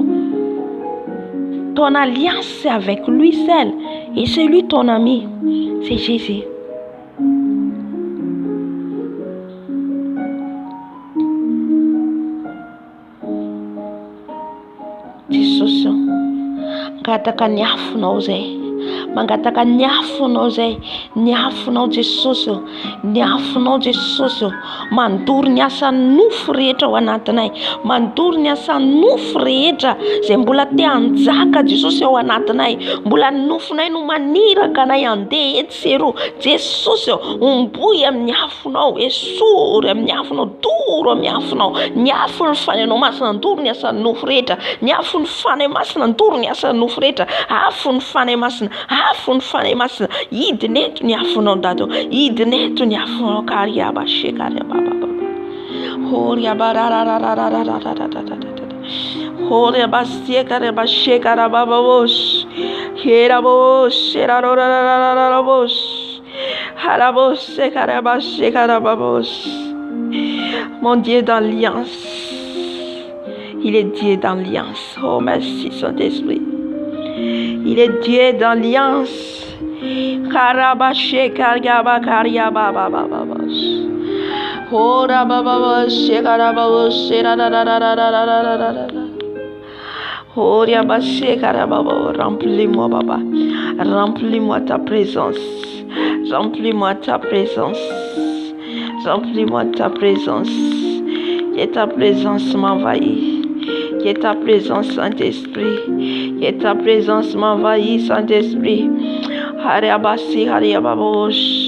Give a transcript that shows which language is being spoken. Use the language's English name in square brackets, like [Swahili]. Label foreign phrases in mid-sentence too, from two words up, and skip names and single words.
[French] Ton alliance, c'est avec lui seul. Et c'est lui ton ami. C'est Jésus. Jesus, [Malagasy] ngataka niafonao zay, mangataka niafonao zay, niafonao Jesosy, niafonao Jesosy, mandoro ny asa nofo rehetra ao anatinay, mandoro ny asa nofo rehetra zay mbola te hanjaka Jesosy ao anatinay, mbola nofonay no maniraka anay andeha eto sy eroa. Jesosy, omboy amin'ny afonao, esory amin'ny afonao, doro amin'ny afonao, niafo ny fanenao masina, ndoro ny asa nofo rehetra, niafo ny fanay masina, ndoro ny asa nofo rehetra, afo ny fanay masina, afo ny fanay masina, idineto ny afonao dado, idineto ny afonao kariaba shekariaba baba. Horia barararararararararararara. Horia basiekariaba shekaraba babos. Herabos, herararararararabos. Harabos, shekaraba shekaraba babos. [French] Mon Dieu d'alliance. Il est Dieu d'alliance. Oh, merci Saint-Esprit. Il est Dieu d'alliance. Karabashe kargaba karyaba bababos. Ora bababos shekarabos sherararararararararara. Oria bashe karababo. Remplis-moi, Baba. Remplis-moi ta présence. Remplis-moi ta présence. Remplis-moi ta présence. Que ta présence m'envahit. Que ta présence, Saint-Esprit. Que ta présence m'envahit, Saint-Esprit. Hariabasi, hariababosh.